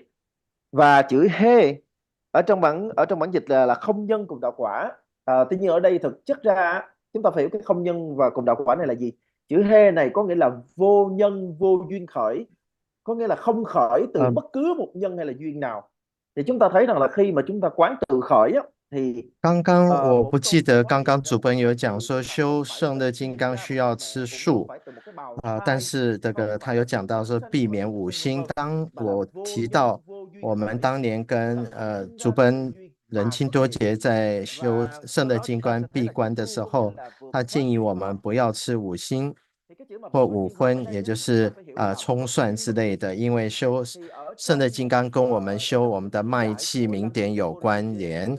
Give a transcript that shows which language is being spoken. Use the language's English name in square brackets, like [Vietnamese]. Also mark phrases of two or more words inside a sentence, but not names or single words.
[Vietnamese] Và chữ he ở trong bản dịch là không nhân cùng đạo quả. Tuy nhiên ở đây thực chất ra chúng ta phải hiểu cái không nhân và cùng đạo quả này là gì. Chữ he này có nghĩa là vô nhân vô duyên khởi, có nghĩa là không khởi từ bất cứ một nhân hay là duyên nào. Thì chúng ta thấy rằng là khi mà chúng ta quán tự khởi [Chinese] 刚刚我不记得刚刚主本有讲说修胜乐金刚需要吃素但是这个他有讲到说避免五辛。当我提到我们当年跟主本仁钦多杰在修胜乐金刚闭关的时候，他建议我们不要吃五辛或五荤，也就是葱蒜之类的，因为胜乐金刚跟我们修我们的脉气明点有关联。